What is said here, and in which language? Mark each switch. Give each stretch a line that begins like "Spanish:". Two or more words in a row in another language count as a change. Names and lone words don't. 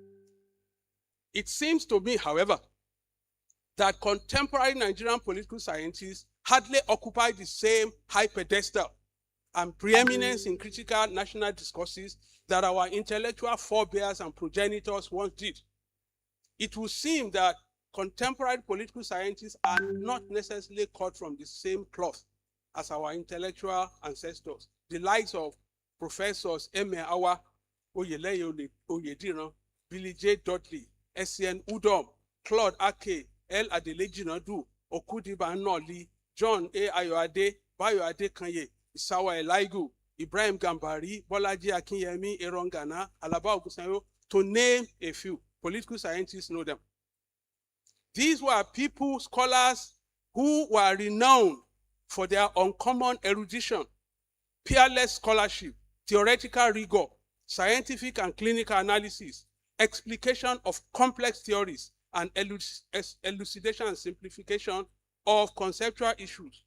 English: It seems to me, however, that contemporary Nigerian political scientists hardly occupy the same high pedestal and preeminence in critical national discourses that our intellectual forebears and progenitors once did. It would seem that contemporary political scientists are not necessarily cut from the same cloth as our intellectual ancestors, the likes of Professors Eme Awa, Oyeleye Oyediran, Billy J. Dudley, S.N. Udom, Claude Ake, L. Adeleji Nadu, Okudiba Nnoli, John A. Ayoade, Bayo Adekanye, Isawa Elaigu, Ibrahim Gambari, Bolaji Akinyemi, Aaron Gana, Alaba Ogusanyo, to name a few. Political scientists know them. These were people, scholars, who were renowned for their uncommon erudition, peerless scholarship, theoretical rigor, scientific and clinical analysis, explication of complex theories, and elucidation and simplification of conceptual issues.